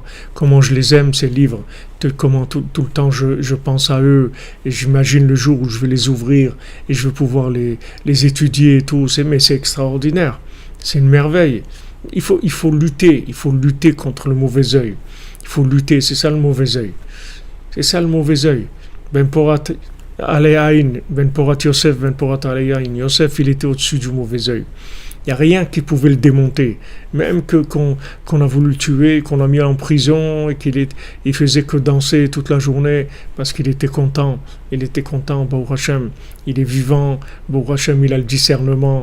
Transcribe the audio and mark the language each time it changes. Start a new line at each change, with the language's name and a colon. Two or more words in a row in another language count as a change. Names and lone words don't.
French: Comment je les aime, ces livres. Comment tout le temps je pense à eux. Et j'imagine le jour où je vais les ouvrir et je vais pouvoir les étudier et tout. Mais c'est extraordinaire. C'est une merveille. Il faut lutter. Il faut lutter contre le mauvais œil. Il faut lutter. C'est ça le mauvais œil.
Hebrew: בן פורת עלי עין, בן פורת יוסף, בן פורת עלי עין.
French: Yosef, il était au-dessus du mauvais œil. Il n'y a rien qui pouvait le démonter. Même qu'on a voulu le tuer, qu'on a mis en prison et il faisait que danser toute la journée parce qu'il était content. Il était content,
Hebrew: ברוך השם.
French: Il est vivant,
Hebrew: ברוך השם,
French: il a le discernement.